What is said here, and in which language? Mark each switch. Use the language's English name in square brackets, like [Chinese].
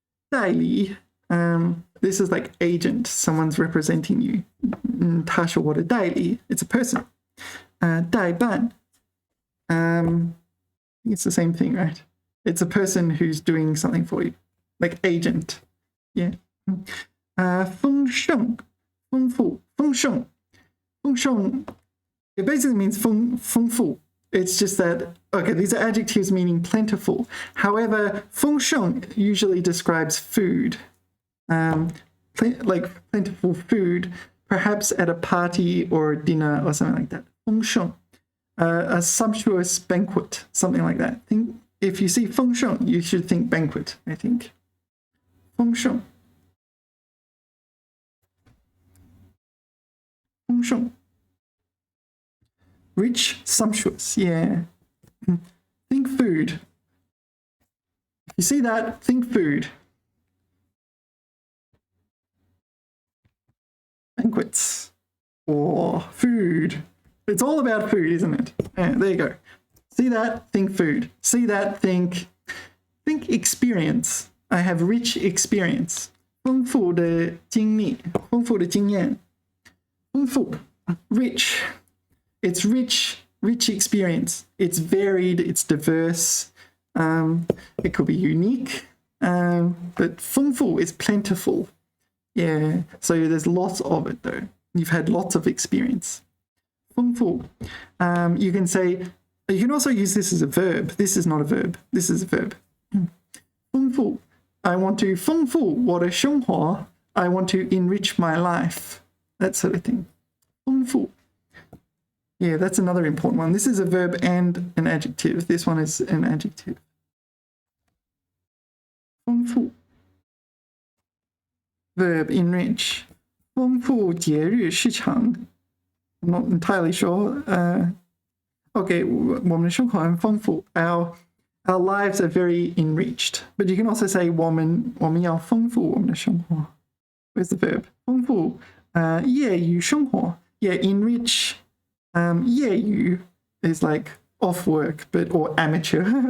[English] 代理, this is like agent, someone's representing you. [Chinese] 他是我的代理 [English] it's a person. 代办 it's the same thing, right? It's a person who's doing something for you, like agent. Yeah. [Chinese] 丰盛丰富丰盛丰盛 [English] it basically means [Chinese] 丰富. [English] It's just that, okay, these are adjectives meaning plentiful. However, 丰盛 usually describes food, like plentiful food, perhaps at a party or dinner or something like that. 丰盛 a sumptuous banquet, something like that. If you see 丰盛, you should think banquet, I think. [Chinese] 丰盛丰盛 [English] rich, sumptuous, yeah. Think food. If you see that, think food. Banquets or food. It's all about food, isn't it? Yeah, there you go. See that, think food. See that, think experience. I have rich experience. [Chinese] 丰富的经历，丰富的经验。 [English] 丰富 rich. It's rich experience. It's varied, it's diverse. It could be unique, but 丰富 is plentiful. Yeah, so there's lots of it though. You've had lots of experience. 丰富 you can also use this as a verb. This is not a verb. This is a verb. [Chinese] 丰富 [English] I want to [Chinese] 丰富我的生活. [English] I want to enrich my life. That sort of thing. 丰富 yeah, that's another important one. This is a verb and an adjective. This one is an adjective. 丰富 verb enrich. [Chinese] 丰富节日市场 [English] I'm not entirely sure. [Chinese] Okay, 我们的生活很丰富. [English] Our lives are very enriched. But you can also say [Chinese] 我们要丰富我们的生活. [English] Where's the verb? [Chinese] 丰富业余生活. [English] Yeah, enrich. 业余 is like off work, or amateur.